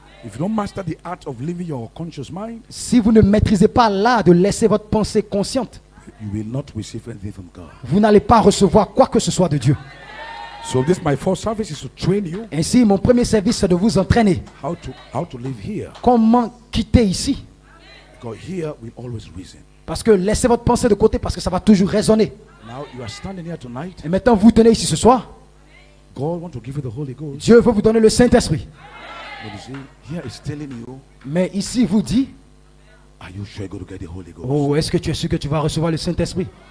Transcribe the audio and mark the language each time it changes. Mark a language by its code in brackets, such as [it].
[en] If you don't master the art of living your conscious mind, [fr] Si vous ne maîtrisez pas l'art de laisser votre pensée consciente, [en] you will not receive anything from God. [fr] vous n'allez pas recevoir quoi que ce soit de Dieu. [en] So this my first service is to train you [fr] Ainsi, mon premier service, c'est de vous entraîner. [en] how to live here. [fr] Comment quitter ici? [en] Because here will always reason. [fr] Parce que laissez votre pensée de côté parce que ça va toujours résonner. [en] Now you are standing here tonight. [fr] Et maintenant, vous tenez ici ce soir. [en] God wants to give you the Holy Ghost. [fr] Dieu veut vous donner le Saint-Esprit. [en] But you see, here is telling you, [fr] Mais ici, il vous dit, [en] are you sure you're going to get the Holy Ghost? [fr] oh, est-ce que tu es sûr que tu vas recevoir le Saint-Esprit?